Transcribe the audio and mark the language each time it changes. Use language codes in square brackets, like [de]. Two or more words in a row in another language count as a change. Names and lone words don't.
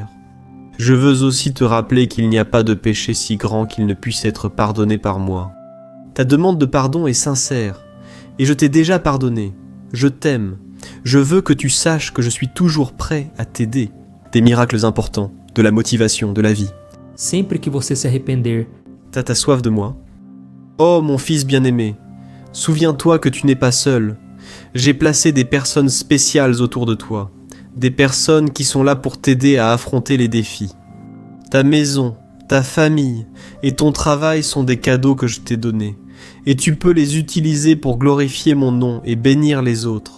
[fr] Je veux aussi te rappeler qu'il n'y a pas de péché si grand qu'il ne puisse être pardonné par moi. Ta demande de pardon est sincère, et je t'ai déjà pardonné. Je t'aime. Je veux que tu saches que je suis toujours prêt à t'aider. Des miracles importants, de la motivation, de la vie. [pt] Sempre que você se arrepender, [fr] T'as soif de moi? Oh mon fils bien-aimé, souviens-toi que tu n'es pas seul. J'ai placé des personnes spéciales autour de toi, des personnes qui sont là pour t'aider à affronter les défis. Ta maison, ta famille et ton travail sont des cadeaux que je t'ai donnés, et tu peux les utiliser pour glorifier mon nom et bénir les autres.